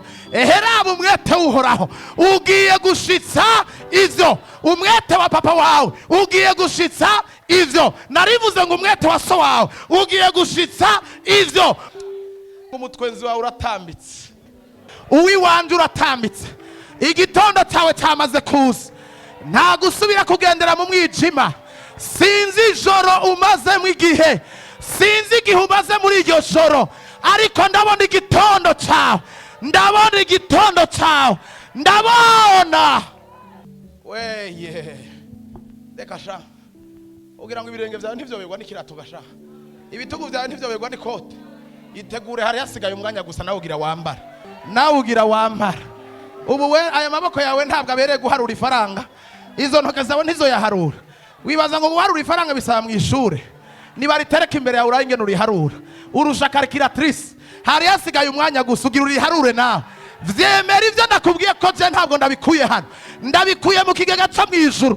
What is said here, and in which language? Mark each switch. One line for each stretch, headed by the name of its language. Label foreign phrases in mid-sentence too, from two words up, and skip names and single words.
Rundi: Eheraba umwete uhoraho. Ugiye gushitsa ivyo. Umwete wa papa wawe ugiye gushitsa ivyo. Narivuze ngo umwete wa so wawe ugiye gushitsa ivyo. Umutwenzi wawe uratambitse. Uwiwanje uratambitse. Igitondo cyawe cyamaze kuza. Nta gusubira kugendera mu mwijima. Sinzi ijoro umaze mu igihe. Sinzi igihe umaze muri iryo joro. Ariko ndabona igitondo cyawe. Ndabona igitondo cyawe. Ndabona. Weye. Reka sha. Ugira ngo ibirenge byawe ntivyoberwa n'ikirato gasha. Ibitugu byawe ntivyoberwa n'ikote. Itegure hari hasigaye umwanya gusa nawe ugira wambara. Nawe ugira wambara. ubu we aya maboko yawe ntabwo abereye guharura ifaranga, izo ntoke zawe ntizo yaharura. Wibaza ngo guharura ifaranga bisaba mu ishure, niba ritereka imbere yawe urayingene uriharura, urusha calculatrice, hari hasigaye umwanya gusa ugira uriharure nawe. Vyemera ivyo nakubwiye ko je ntabwo ndabikuye hano, ndabikuye mu kigega cyo mu ijuru.